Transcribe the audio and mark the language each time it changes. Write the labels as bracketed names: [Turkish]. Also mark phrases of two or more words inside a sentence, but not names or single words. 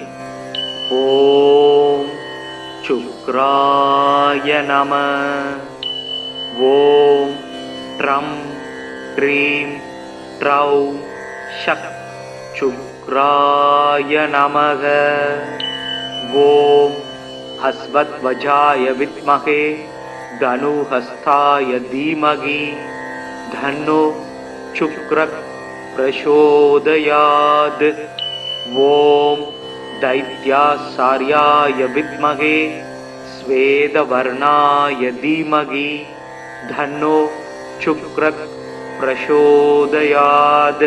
[Sanskrit] ओम् शुक्राय नम. ओम् ड्रम् ड्रीम् ड्रौम् शक् शुक्राय नमः. ओम् अश्वध्वजाय विद्महे धनुहस्ताय धीमहि धन्नो शुक्र प्रचोदयात्. ओम दैत्यासार्याय विद्महे श्वेतवर्णाय धीमहि धन्नो शुक्र प्रचोदयात्.